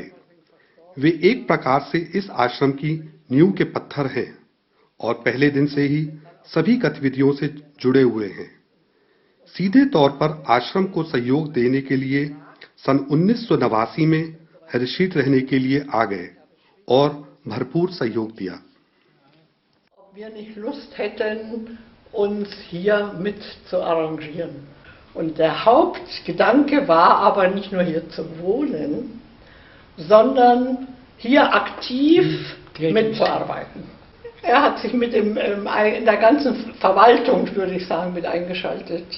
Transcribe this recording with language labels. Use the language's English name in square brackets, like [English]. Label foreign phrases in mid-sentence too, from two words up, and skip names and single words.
[Hindi] वे एक प्रकार से इस आश्रम की नींव के पत्थर हैं और पहले दिन से ही सभी गतिविधियों से जुड़े हुए हैं। सीधे तौर पर आश्रम को सहयोग देने के लिए सन 1989 में हरिश्रीत रहने के लिए आ गए और भरपूर सहयोग दिया। [German] Ob wir nicht Lust hätten, uns hier mit zu arrangieren. Und der Hauptgedanke war aber nicht nur hier zu wohnen, sondern hier aktiv mitzuarbeiten. Er hat sich mit in der ganzen Verwaltung, würde ich sagen, mit eingeschaltet.